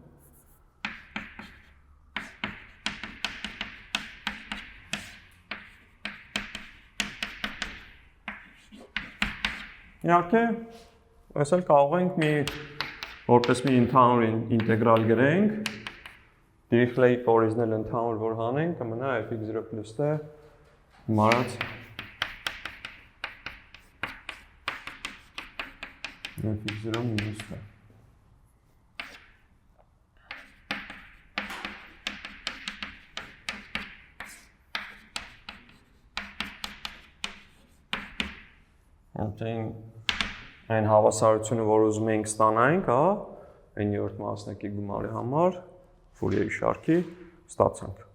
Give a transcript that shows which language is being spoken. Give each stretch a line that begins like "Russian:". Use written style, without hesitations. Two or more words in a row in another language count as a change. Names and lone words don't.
Armenian: Իհարկե, այս էլ կարող ենք որպես մի ընդհանուր ինտեգրալ գրենք, դիրիխլեի կորիզն էլ ընդհանուր որ հանենք, կմնա
English: fx0 plus t
Armenian: մարած
English: fx0 minus t
Armenian: Այն հավասարությունը, որ ուզում էինք ստանանք, այն 7 մասնակի գումարի համար, Ֆուրիեի շարքի, ստացանք։